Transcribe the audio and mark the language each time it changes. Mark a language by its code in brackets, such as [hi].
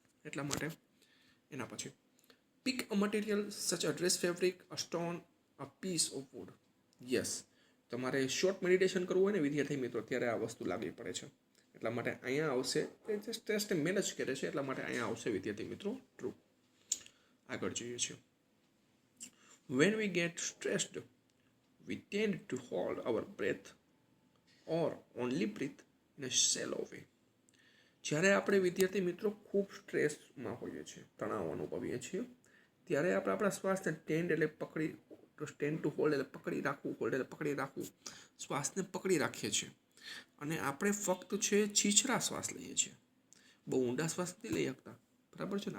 [gu] એટલા માટે એના પછી [en] Pick a material such a dress, fabric, a stone, a piece of wood. [gu] Yes, તમારે શોર્ટ મેડિટેશન કરવું હોય ને વિદ્યાર્થી મિત્રો ત્યારે આ વસ્તુ લાગવી પડે છે. એટલા માટે અહીંયા આવશે. એ સ્ટ્રેસને મેનેજ કરે છે એટલા માટે અહીંયા આવશે વિદ્યાર્થી મિત્રો ટ્રુ. આગળ જોઈએ છીએ. [en] When we get stressed, we tend to hold our breath or only breathe in a shallow way. [gu] જ્યારે આપણે વિદ્યાર્થી મિત્રો ખૂબ સ્ટ્રેસમાં હોઈએ છીએ, તણાવ અનુભવીએ છીએ, ત્યારે આપણે આપણા શ્વાસને ટેન્ડ એટલે પકડી, [en] stand to hold [gu] એટલે પકડી રાખવું, હોલ્ડ એટલે પકડી રાખવું, શ્વાસને પકડી રાખીએ છીએ. અને આપણે ફક્ત છે છીછરા શ્વાસ લઈએ છીએ. બહુ ઊંડા શ્વાસ નથી લઈ શકતા. બરાબર છે ને.